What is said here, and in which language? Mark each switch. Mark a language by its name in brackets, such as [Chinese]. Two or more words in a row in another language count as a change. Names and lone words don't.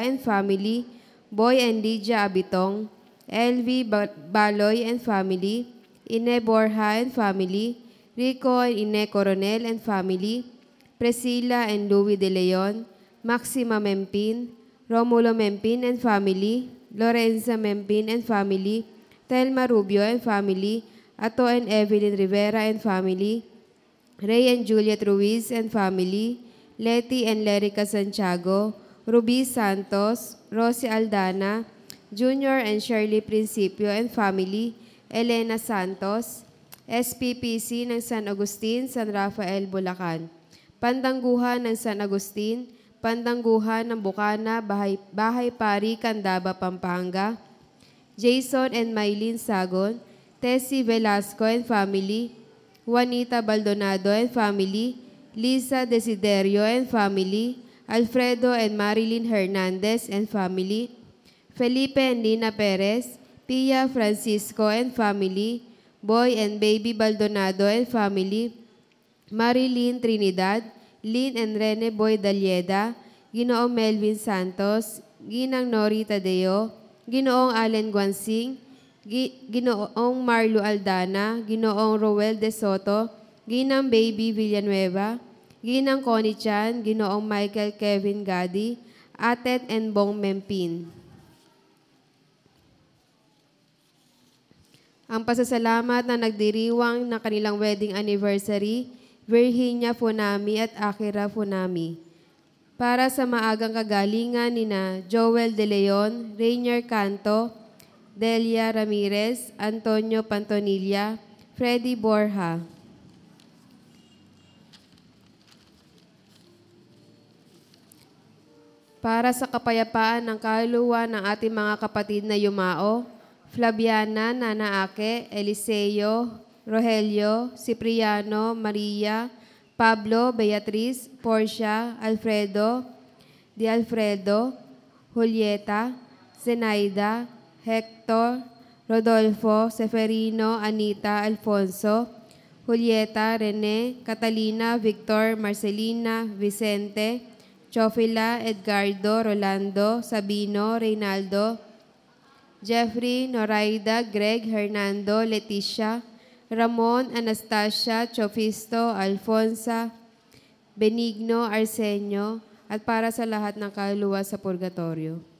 [English] and family, Boy and Lydia Abitong, Elvie Baloy and family, Ine Borja and family, Rico and Ine Coronel and family, Priscilla and Louis De Leon, Maxima Mempin, Romulo Mempin and family, Lorenza Mempin and family, Telma Rubio and family, Ato and Evelyn Rivera and family, Ray and Juliet Ruiz and family, Letty and Lerica Santiago, Ruby Santos, Rosie Aldana, Junior and Shirley Principio and family, [Filipino] Elena Santos, SPPC ng San Agustin, San Rafael, Bulacan. Pandangguhan ng San Agustin, Pandangguhan ng Bukana, Bahay Pari, Candaba, Pampanga. [English] Jason and Mylene Sagon, Tessie Velasco and family, Juanita Baldonado and family, Lisa Desiderio and family, Alfredo and Marilyn Hernandez and family, Felipe and Lina Perez, Pia Francisco and family, Boy and Baby Baldonado and family, [Filipino] Marilyn Trinidad, Lynn and Rene Boy Dalyeda, Ginoong Melvin Santos, Ginang Nori Tadeo, Ginoong Allen Guansing, Ginoong Marlo Aldana, Ginoong Roel De Soto, Ginang Baby Villanueva, Ginang Connie Chan, Ginoong Michael Kevin Gadi, Atet and Bong Mempin. Ang pasasalamat na nagdiriwang ng kanilang [English] wedding anniversary, [Filipino] Virginia Funami at Akira Funami. Para sa maagang kagalingan nina Joel De Leon, Rainier Canto, Delia Ramirez, Antonio Pantonilla, Freddy Borja. Para sa kapayapaan ng kaluluwa ng ating mga kapatid na yumao, Flaviana, Nana Ake, Eliseo, Rogelio, Cipriano, Maria, Pablo, Beatriz, Portia, Alfredo, Di Alfredo, Julieta, Zenaida, Hector, Rodolfo, Seferino, Anita, Alfonso, Julieta, Rene, Catalina, Victor, Marcelina, Vicente, Chofila, Edgardo, Rolando, Sabino, Reynaldo, Jeffrey, Noraida, Greg, Hernando, Leticia, Ramon, Anastasia, Chofisto, Alfonsa, Benigno, Arsenio, at para sa lahat ng kaluluwa sa purgatorio.